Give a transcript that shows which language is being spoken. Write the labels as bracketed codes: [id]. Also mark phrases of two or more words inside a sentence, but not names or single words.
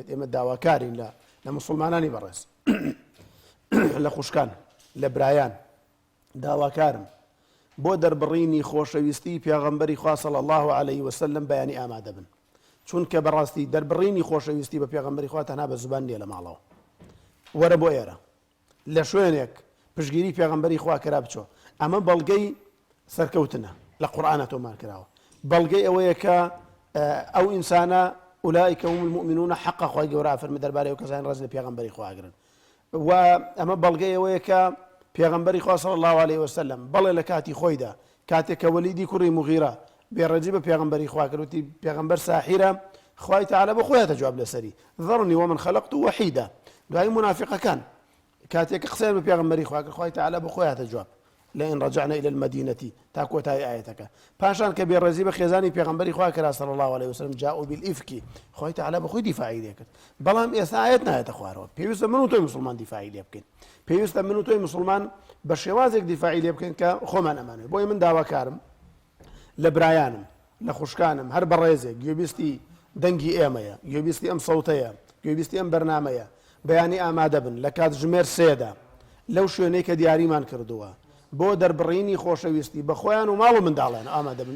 [ckb] ئێمە داواکارین لە مسلمانانی بەڕێز لە خوشکان لە برایان داواکارم بۆ دەربڕینی خۆشەویستی پێغەمبەری خوا [ar] صلی الله عليه وسلم [ckb] بەیانی ئامادە بن، چونکە بەڕاستی دەربڕینی خۆشەویستی بە پێغەمبەری خوا تەنها بە زوبان نییە لە ماڵەوە. وەرە بۆ ئێرە لە شوێنێک پشگیری پێغەمبەری خوا کرا بچۆ، ئەمە بەڵگەی سەرکەوتنە لە قورئانە تۆمان کراوە، بەڵگەی ئەوەیە کە ئەو ئینسانە [ar] ئولائیکە هم المؤمنون حەقا [ckb] خوای گەورە فەرمێ دەربارەی ئەو کەسانی ڕێز لە پێغەمبەری خوا گرن. و ئەمە بەڵگەی ئەوەیە کە پێغەمبەری خوا [ar] صلی الله عليه وسلم [ckb] بەڵێ لە کاتی خۆیدا کاتێک کە وەلیدی کوڕی مغیرە بێڕەجی بە پێغەمبەری خوا کردوتی پێغەمبەر ساحیرە، خوای تەعالی بە خۆیاتە جواب لەسەری [ar] ذەرنی ومن خەلەقت وەحیدە. [ckb] دوای منافقەکان کاتێک کە قسەیان بە پێغەمبەری خوا کرد، خوای تەعالی بە خۆیاتە جواب [ar] لئن رجعنا إلى المدينة [ckb] تا کۆتایی ئاەتەکە. پاشان کە بێڕێزی بە خێزانی پێغەمبەری خوا کرا [ar] صلی الله عليه وسلم جاءوا بالإفك، [ckb] خوای تەعالی بە خۆی دیفاعی لێ کرد. بەڵام ئێستا ئاەت نایەتە خوارەوە، پێویستە من و تۆی مسلمان دیفاعی لێ بکەین، پێویستە من و تۆی مسلمان بە شێوازێک دیفاعی لێ بکەین کە خۆمان ئەمانێت. بۆیە من داواکارم لە برایانم لە خوشکانم هەر بەڕێزێک گوێبیستی دەنگی ئێمەیە، گوێبیستی ئەم سەوتەیە، گوێبیستی ئەم بەرنامەیە بەیانی ئامادە بن لە کات ژمێر 3دا لەو شوێنەی کە دیاریمان کردووە بۆ دەربڕینی خۆشەویستی بە خۆیان و ماڵ و منداڵیان ئامادە بن.